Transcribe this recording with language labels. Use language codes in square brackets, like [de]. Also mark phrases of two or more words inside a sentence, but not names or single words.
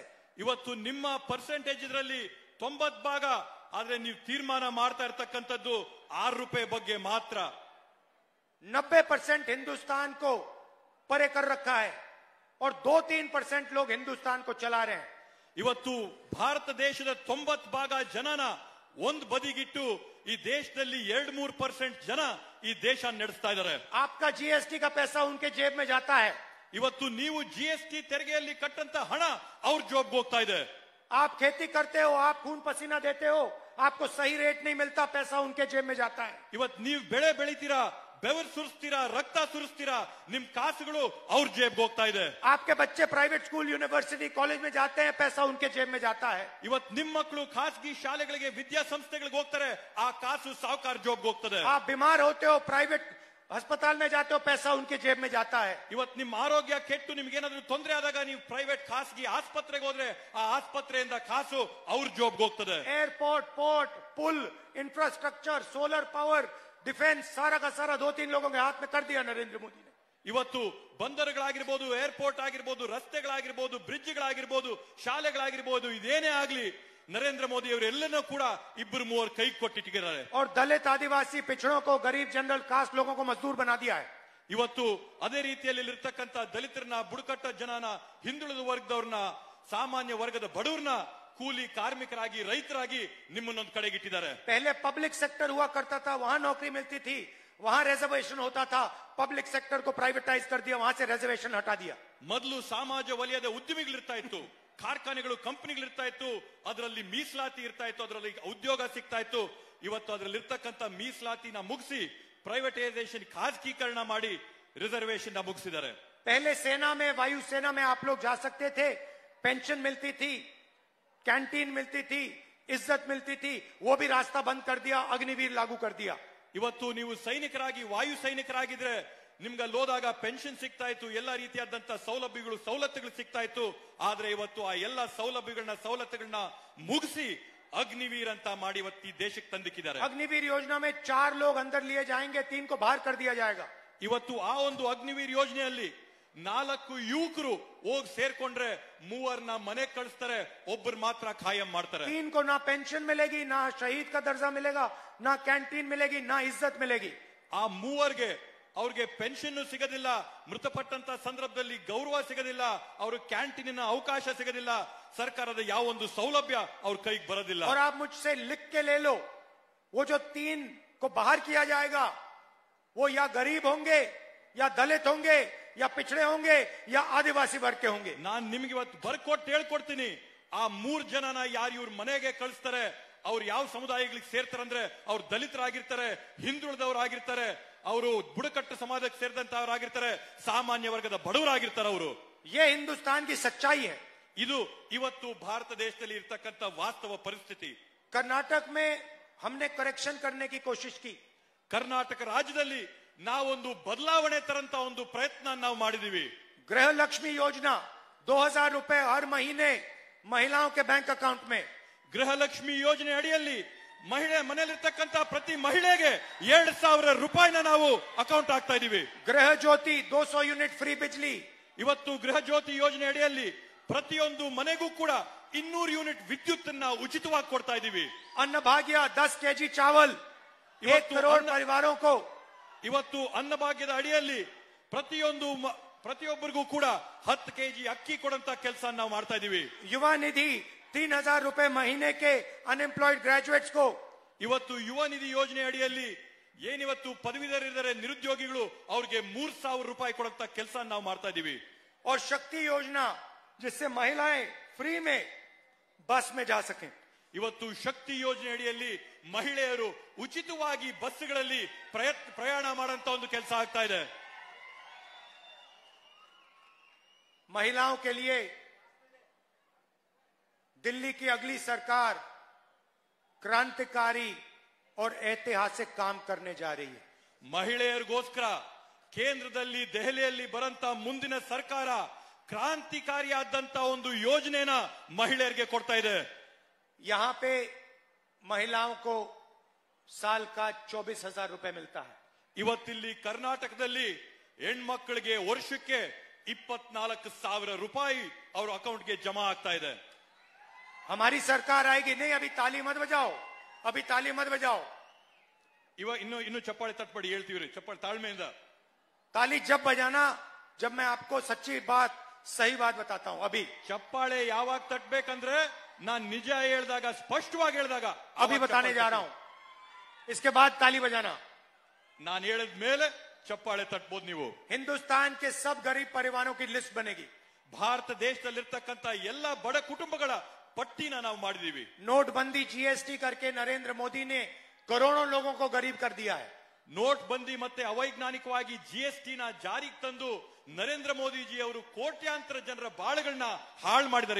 [kn] ಇವತ್ತು ನಿಮ್ಮ ಪರ್ಸೆಂಟೇಜ್ ಇದರಲ್ಲಿ 90 ಭಾಗ, ಆದ್ರೆ ನೀವು ತೀರ್ಮಾನ ಮಾಡ್ತಾ ಇರ್ತಕ್ಕಂಥದ್ದು 6 ರೂಪಾಯಿ ಬಗ್ಗೆ ಮಾತ್ರ. [hi] 90% हिंदुस्तान को परे कर रखा है और 2-3% लोग हिंदुस्तान को चला रहे हैं. [kn] ಇವತ್ತು ಭಾರತ ದೇಶದ 90 ಭಾಗ ಜನನ ಒಂದ್ ಬದಿಗಿಟ್ಟು ಈ ದೇಶದಲ್ಲಿ 2-3% ಜನ ಈ ದೇಶ ನಡೆಸ್ತಾ ಇದ್ದಾರೆ. [hi] आपका GST का पैसा उनके जेब में जाता है. [kn] ಇವತ್ತು ನೀವು GST ತೆರಿಗೆಯಲ್ಲಿ ಕಟ್ಟಂತ ಹಣ ಅವ್ರ ಜೋಬ್ಗೆ ಹೋಗ್ತಾ ಇದೆ. [hi] आप खेती करते हो, आप खून पसीना देते हो, आपको सही रेट नहीं मिलता, पैसा उनके जेब में जाता है. [kn] ಇವತ್ತು ನೀವು ಬೆಳೆ ಬೆಳಿತೀರಾ, ಬೆವರು ಸುರಿಸ್ತೀರಾ, ರಕ್ತ ಸುರಿಸ್ತೀರಾ, ನಿಮ್ ಕಾಸುಗಳು ಅವ್ರ ಜೇಬ್ಗೆ ಹೋಗ್ತಾ ಇದೆ. [hi] आपके बच्चे [en] private school university college [hi] में जाते हैं, पैसा उनके जेब में जाता है. [kn] ಇವತ್ತು ನಿಮ್ಮ ಮಕ್ಕಳು ಖಾಸಗಿ ಶಾಲೆಗಳಿಗೆ ವಿದ್ಯಾಸಂಸ್ಥೆಗಳಿಗೆ ಹೋಗ್ತಾರೆ, ಆ ಕಾಸು ಸಾಹುಕಾರ ಜೋಬ್ಗೆ ಹೋಗ್ತದೆ. [hi] आप बीमार होते हो, प्राइवेट अस्पताल में जाते हो, पैसा उनके जेब में जाता है. [kn] ಇವತ್ತು ನಿಮ್ಮ ಆರೋಗ್ಯ ಕೆಟ್ಟು ನಿಮ್ಗೇನಾದ್ರೂ ತೊಂದರೆ ಆದಾಗ ನೀವು ಪ್ರೈವೇಟ್ ಖಾಸಗಿ ಆಸ್ಪತ್ರೆಗೆ ಹೋದ್ರೆ ಆ ಆಸ್ಪತ್ರೆಯಿಂದ ಕಾಸು ಅವ್ರ ಜೋಬ್ಗೆ ಹೋಗ್ತದೆ. [en] airport, port, [hi] पुल, [en] infrastructure, solar power, defense [hi] सारा का सारा 2-3 लोगों के हाथ में कर दिया नरेंद्र मोदी ने। [kn] ಇವತ್ತು ಬಂದರುಗಳಾಗಿರ್ಬೋದು, ಏರ್ಪೋರ್ಟ್ ಆಗಿರ್ಬೋದು, ರಸ್ತೆಗಳಾಗಿರ್ಬೋದು, ಬ್ರಿಡ್ಜ್ಗಳಾಗಿರ್ಬೋದು, ಶಾಲೆಗಳಾಗಿರ್ಬೋದು, ಇದೇನೇ ಆಗ್ಲಿ ನರೇಂದ್ರ ಮೋದಿ ಅವರು ಎಲ್ಲನೂ ಕೂಡ ಇಬ್ಬರು ಮೂವರು ಕೈ ಕೊಟ್ಟಿಟ್ಟಿದ್ದಾರೆ. [hi] और दलित आदिवासी पिछड़ों को, गरीब [en] general caste [hi] लोगों को मजदूर बना दिया है. [kn] ಇವತ್ತು ಅದೇ ರೀತಿಯಲ್ಲಿ ಇರ್ತಕ್ಕಂಥ ದಲಿತರನ್ನ, ಬುಡಕಟ್ಟ ಜನನ, ಹಿಂದುಳಿದ ವರ್ಗದವ್ರನ್ನ, ಸಾಮಾನ್ಯ ವರ್ಗದ ಬಡವರನ್ನ ಕೂಲಿ ಕಾರ್ಮಿಕರಾಗಿ, ರೈತರಾಗಿ ನಿಮ್ಮನ್ನೊಂದು ಕಡೆಗಿಟ್ಟಿದ್ದಾರೆ. [hi] पहले [en] public sector [hi] हुआ करता था, वहां नौकरी मिलती थी, वहां रिजर्वेशन होता था. [en] public sector [hi] को प्राइवेटाइज कर दिया, वहां से रिजर्वेशन हटा दिया. [kn] ಮೊದಲು ಸಮಾಜ ವಲಯದ ಉದ್ಯಮಿಗಳಿರ್ತಾ ಇತ್ತು, ಕಾರ್ಖಾನೆಗಳು, ಕಂಪನಿಗಳಿರ್ತಾ ಇತ್ತು, ಅದರಲ್ಲಿ ಮೀಸಲಾತಿ ಇರ್ತಾ ಇತ್ತು, ಅದರಲ್ಲಿ ಉದ್ಯೋಗ ಸಿಗ್ತಾ ಇತ್ತು. ಇವತ್ತು ಅದರಲ್ಲಿ ಇರ್ತಕ್ಕಂಥ ಮೀಸಲಾತಿನ ಮುಗಿಸಿ ಪ್ರೈವೇಟೈಸೇಷನ್, ಖಾಸಗೀಕರಣ ಮಾಡಿ ರಿಸರ್ವೇಶನ್ ಮುಗಿಸಿದ್ದಾರೆ. [hi] पहले सेना में, वायु सेना में आप लोग जा सकते थे, पेंशन मिलती थी, कैंटीन मिलती थी, इज्जत मिलती थी, वो भी रास्ता बंद कर दिया, अग्निवीर लागू कर दिया. [kn] ಇವತ್ತು ನೀವು ಸೈನಿಕರಾಗಿ, ವಾಯು ಸೈನಿಕರಾಗಿದ್ರೆ ನಿಮ್ಗೆ ಅಲ್ಲೋದಾಗ ಪೆನ್ಷನ್ ಸಿಗ್ತಾ ಇತ್ತು, ಎಲ್ಲಾ ರೀತಿಯಾದಂತ ಸವಲತ್ತುಗಳು ಸಿಗ್ತಾ ಇತ್ತು. ಆದ್ರೆ ಇವತ್ತು ಆ ಎಲ್ಲಾ ಸವಲತ್ತುಗಳನ್ನ ಮುಗಿಸಿ ಅಗ್ನಿವೀರ್ ಅಂತ ಮಾಡಿ ಇವತ್ತು ಈ ದೇಶಕ್ಕೆ ತಂದಿಕ್ಕಿದ್ದಾರೆ. [hi] अग्निवीर योजना में 4 लोग अंदर लिए जाएंगे, 3 को बाहर कर दिया जाएगा. [kn] ಇವತ್ತು ಆ ಒಂದು ಅಗ್ನಿವೀರ್ ಯೋಜನೆಯಲ್ಲಿ 4 ಯುವಕರು ಹೋಗಿ ಸೇರ್ಕೊಂಡ್ರೆ 3 ಮನೆ ಕಳಿಸ್ತಾರೆ, ಒಬ್ಬರು ಮಾತ್ರ ಖಾಯಂ ಮಾಡ್ತಾರೆ. [hi] 3 को ना पेंशन मिलेगी, ना शहीद का दर्जा मिलेगा, ना कैंटीन मिलेगी, ना इज्जत मिलेगी. [kn] ಆ 3 ಅವ್ರಿಗೆ ಪೆನ್ಷನ್ ಸಿಗೋದಿಲ್ಲ, ಮೃತಪಟ್ಟಂತ ಸಂದರ್ಭದಲ್ಲಿ ಗೌರವ ಸಿಗೋದಿಲ್ಲ, ಅವ್ರ ಕ್ಯಾಂಟೀನಿನ ಅವಕಾಶ ಸಿಗೋದಿಲ್ಲ, ಸರ್ಕಾರದ ಯಾವ ಒಂದು ಸೌಲಭ್ಯ ಅವ್ರ ಕೈಗೆ ಬರೋದಿಲ್ಲ. [hi] और आप मुझसे लिख के ले लो, वो जो 3 को बाहर किया जाएगा, वो या गरीब होंगे, या दलित होंगे, या पिछड़े होंगे, या आदिवासी वर्ग के होंगे. [kn] ನಾನ್ ನಿಮ್ಗೆ ಇವತ್ತು ಬರ್ಕೊಟ್ಟು ಹೇಳ್ಕೊಡ್ತೀನಿ. ಆ 3 ಜನನ ಯಾರು ಇವ್ರ ಮನೆಗೆ ಕಳಿಸ್ತಾರೆ, ಅವ್ರು ಯಾವ ಸಮುದಾಯಗಳಿಗೆ ಸೇರ್ತಾರಂದ್ರೆ ಅವ್ರು ದಲಿತರಾಗಿರ್ತಾರೆ, ಹಿಂದುಳಿದವರಾಗಿರ್ತಾರೆ, ಅವರು ಬುಡಕಟ್ಟು ಸಮಾಜಕ್ಕೆ ಸೇರಿದಂತವರಾಗಿರ್ತಾರೆ, ಸಾಮಾನ್ಯ ವರ್ಗದ ಬಡವರಾಗಿರ್ತಾರೆ ಅವರು. [hi] ये हिंदुस्तान की सच्चाई है. [kn] ಇದು ಇವತ್ತು ಭಾರತ ದೇಶದಲ್ಲಿ ಇರ್ತಕ್ಕಂಥ ವಾಸ್ತವ ಪರಿಸ್ಥಿತಿ. [hi] कर्नाटक में हमने करेक्शन करने की कोशिश की. [kn] ಕರ್ನಾಟಕ ರಾಜ್ಯದಲ್ಲಿ ನಾವೊಂದು ಬದಲಾವಣೆ ತರಂತ ಒಂದು ಪ್ರಯತ್ನ ನಾವು ಮಾಡಿದೀವಿ. [hi] गृह लक्ष्मी योजना 2000 रुपए हर महीने महिलाओं के [en] bank account [hi] में. [kn] ಗೃಹಲಕ್ಷ್ಮಿ ಯೋಜನೆ ಅಡಿಯಲ್ಲಿ ಮನೆಯಲ್ಲಿರ್ತಕ್ಕಂಥ ಪ್ರತಿ ಮಹಿಳೆಗೆ 2,000 ರೂಪಾಯಿನ ನಾವು ಅಕೌಂಟ್ ಆಗ್ತಾ ಇದೀವಿ. [hi] गृह ज्योति 200 [en] unit free [hi] बिजली. [kn] ಇವತ್ತು ಗೃಹ ಜ್ಯೋತಿ ಯೋಜನೆ ಅಡಿಯಲ್ಲಿ ಪ್ರತಿಯೊಂದು ಮನೆಗೂ ಕೂಡ 200 ಯೂನಿಟ್ ವಿದ್ಯುತ್ ಅನ್ನ ಉಚಿತವಾಗಿ ಕೊಡ್ತಾ ಇದೀವಿ. [hi] अन्न भाग्य 10 केजी चावल 1 करोड़ परिवारों को. [kn] ಇವತ್ತು ಅನ್ನಭಾಗ್ಯದ ಅಡಿಯಲ್ಲಿ ಪ್ರತಿಯೊಬ್ಬರಿಗೂ ಕೂಡ 10 ಕೆಜಿ ಅಕ್ಕಿ ಕೊಡುವಂತ ಕೆಲಸ ನಾವು ಮಾಡ್ತಾ ಇದೀವಿ. [hi] युवा निधि 3,000 रुपए महीने के [en] unemployed graduates [hi] को. [kn] ಇವತ್ತು ಯುವ ನಿಧಿ ಯೋಜನೆ ಅಡಿಯಲ್ಲಿ ಏನಿವತ್ತು ಪದವೀಧರರಿದ್ದಾರೆ, ನಿರುದ್ಯೋಗಿಗಳು, ಅವ್ರಿಗೆ 3,000 ರೂಪಾಯಿ ಕೊಡುವಂತ ಕೆಲಸ ನಾವು ಮಾಡ್ತಾ ಇದೀವಿ. [hi] और शक्ति योजना जिससे महिलाएं फ्री में बस में जा सकें. [kn] ಇವತ್ತು ಶಕ್ತಿ ಯೋಜನೆ ಅಡಿಯಲ್ಲಿ ಮಹಿಳೆಯರು ಉಚಿತವಾಗಿ ಬಸ್ಗಳಲ್ಲಿ ಪ್ರಯಾಣ ಮಾಡುವಂತ ಒಂದು ಕೆಲಸ ಆಗ್ತಾ ಇದೆ. [hi] महिलाओं के लिए दिल्ली की अगली सरकार क्रांतिकारी और ऐतिहासिक काम करने जा रही है. [kn] ಮಹಿಳೆಯರಿಗೋಸ್ಕರ ಕೇಂದ್ರದಲ್ಲಿ, ದೆಹಲಿಯಲ್ಲಿ ಬರಂತ ಮುಂದಿನ ಸರ್ಕಾರ ಕ್ರಾಂತಿಕಾರಿಯಾದಂತ ಒಂದು ಯೋಜನೆನ ಮಹಿಳೆಯರಿಗೆ ಕೊಡ್ತಾ ಇದೆ. [hi] यहां पे महिलाओं को साल का 24,000 रुपए मिलता है. ಇವತ್ತಿಲ್ಲಿ ಕರ್ನಾಟಕದಲ್ಲಿ ಹೆಣ್ಮಕ್ಕಳಿಗೆ ವರ್ಷಕ್ಕೆ 24,000 ರೂಪಾಯಿ ಅವ್ರ ಅಕೌಂಟ್ಗೆ ಜಮಾ ಆಗ್ತಾ ಇದೆ. हमारी सरकार आएगी. नहीं, अभी ताली मत बजाओ, अभी ताली मत बजाओ. [kn] ಇನ್ನು ಚಪ್ಪಾಳೆ ತಟ್ಪಡಿ ಹೇಳ್ತೀವ್ರಿ, ಚಪ್ಪಾಳೆ ತಾಳ್ಮೆಯಿಂದ. [hi] ताली जब बजाना जब मैं आपको सच्ची बात, सही बात बताता हूं. अभी [kn] ಚಪ್ಪಾಳೆ ಯಾವಾಗ ತಟ್ಬೇಕಂದ್ರೆ ನಾನ್ ನಿಜ ಹೇಳಿದಾಗ, ಸ್ಪಷ್ಟವಾಗಿ ಹೇಳಿದಾಗ [hi] अभी बताने जा रहा हूं. इसके बाद ताली बजाना. [kn] ನಾನು ಹೇಳಿದ ಮೇಲೆ ಚಪ್ಪಾಳೆ ತಟ್ಬೋದು ನೀವು. [hi] हिंदुस्तान के सब गरीब परिवारों की लिस्ट बनेगी. [kn] ಭಾರತ ದೇಶದಲ್ಲಿರ್ತಕ್ಕಂಥ ಎಲ್ಲ ಬಡ ಕುಟುಂಬಗಳ ಪಟ್ಟಿನ ನಾವು ಮಾಡಿದೀವಿ. [hi] नोटबंदी, जीएसटी करके नरेंद्र मोदी ने करोड़ों लोगों को गरीब कर दिया है. [kn] ನೋಟ್ ಬಂದಿ ಮತ್ತೆ ಅವೈಜ್ಞಾನಿಕವಾಗಿ ಜಿಎಸ್ಟಿನ ಜಾರಿಗೆ ತಂದು ನರೇಂದ್ರ ಮೋದಿಜಿ ಅವರು ಕೋಟ್ಯಾಂತರ ಜನರ ಬಾಳುಗಳನ್ನ ಹಾಳು ಮಾಡಿದ್ದಾರೆ.